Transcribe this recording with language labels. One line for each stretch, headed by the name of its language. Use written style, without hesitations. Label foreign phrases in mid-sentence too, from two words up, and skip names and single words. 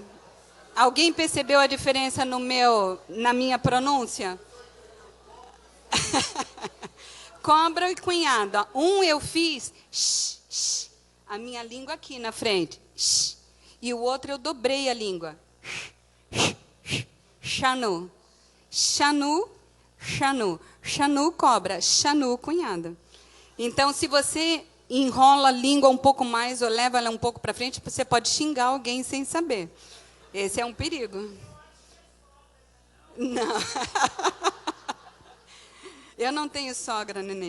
Portuguese: Alguém percebeu a diferença na minha pronúncia? Cobra e cunhada. Um eu fiz a minha língua aqui na frente. E o outro eu dobrei a língua. Xanu. Xanu, xanu. Xanu, cobra. Xanu, cunhada. Então, se você enrola a língua um pouco mais ou leva ela um pouco para frente, você pode xingar alguém sem saber. Esse é um perigo. Não. Eu não tenho sogra, neném.